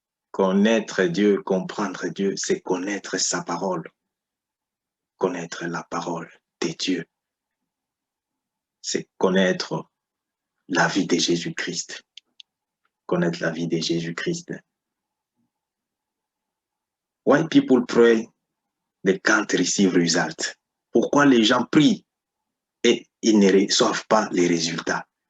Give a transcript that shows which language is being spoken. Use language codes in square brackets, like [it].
[fr] Connaître Dieu, comprendre Dieu, c'est connaître sa parole. Connaître la parole de Dieu. C'est connaître la vie de Jésus-Christ. Connaître la vie de Jésus-Christ. [en] Why people pray, they can't receive results. [fr] Pourquoi les gens prient et ils ne reçoivent pas les résultats?